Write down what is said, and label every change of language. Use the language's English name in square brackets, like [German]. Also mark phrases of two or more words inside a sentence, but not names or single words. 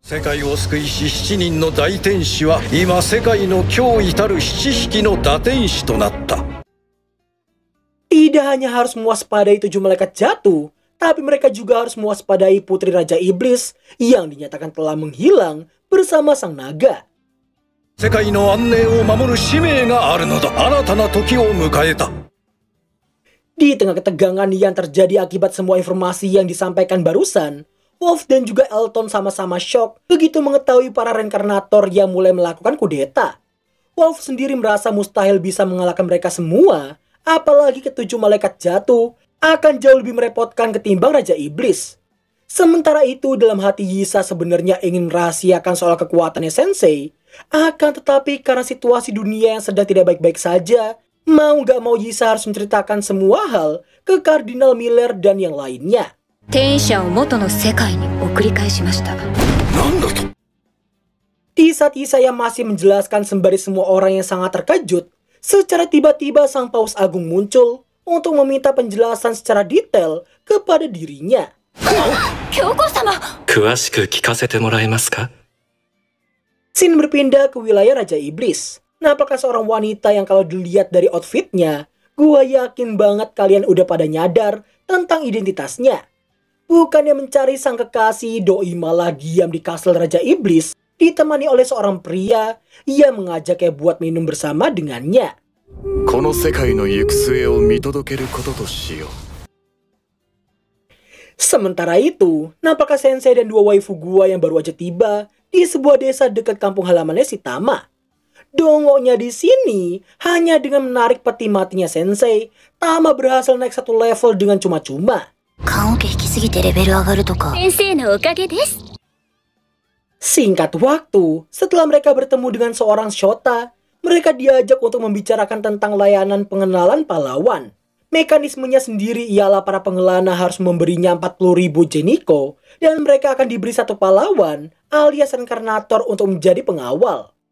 [Indonesian] Tidak hanya harus mewaspadai 7 malaikat jatuh, tapi mereka juga harus mewaspadai Putri Raja Iblis yang dinyatakan telah menghilang bersama sang naga. [Japanese] 世界の安寧を守る使命があるのだ。新たな時を迎えた。 [Indonesian] Di tengah ketegangan yang terjadi akibat semua informasi yang disampaikan barusan, Wolf dan juga Elton sama-sama shock begitu mengetahui para reinkarnator yang mulai melakukan kudeta. Wolf sendiri merasa mustahil bisa mengalahkan mereka semua, apalagi ketujuh malaikat jatuh akan jauh lebih merepotkan ketimbang Raja Iblis. Sementara itu dalam hati Yisa sebenarnya ingin merahasiakan soal kekuatannya Sensei, akan tetapi karena situasi dunia yang sedang tidak baik-baik saja, mau gak mau Yisa harus menceritakan semua hal ke Kardinal Miller dan yang lainnya. [Japanese] 転移者を元の世界に送り返しました。 [Indonesian] Di saat Yesaya masih menjelaskan sembari semua orang yang sangat terkejut, secara tiba-tiba Sang Paus Agung muncul untuk meminta penjelasan secara detail kepada dirinya. [Japanese] 教皇様。詳しく聞かせてもらえますか? [Indonesian] Scene berpindah ke wilayah Raja Iblis. Nampaknya seorang wanita yang kalau dilihat dari outfitnya, gua yakin banget kalian udah pada nyadar tentang identitasnya. Bukannya mencari sang kekasih, doi malah diam di kastel Raja Iblis, ditemani oleh seorang pria yang mengajaknya buat minum bersama dengannya. [Japanese] この世界の行く末を見届けることとしよう。 [Indonesian] Sementara itu, nampaknya Sensei dan dua waifu gua yang baru aja tiba di sebuah desa dekat kampung halamannya si Tama. Dongoknya di sini, hanya dengan menarik peti matinya Sensei, Tama berhasil naik satu level dengan cuma-cuma. [Japanese] 棺桶引きすぎてレベル上がるとか。先生のおかげです。 [Indonesian] Singkat waktu, setelah mereka bertemu dengan seorang Shota, mereka diajak untuk membicarakan tentang layanan pengenalan pahlawan. Mekanismenya sendiri ialah para pengelana harus memberinya 40.000 jeniko, dan mereka akan diberi satu pahlawan alias reinkarnator untuk menjadi pengawal.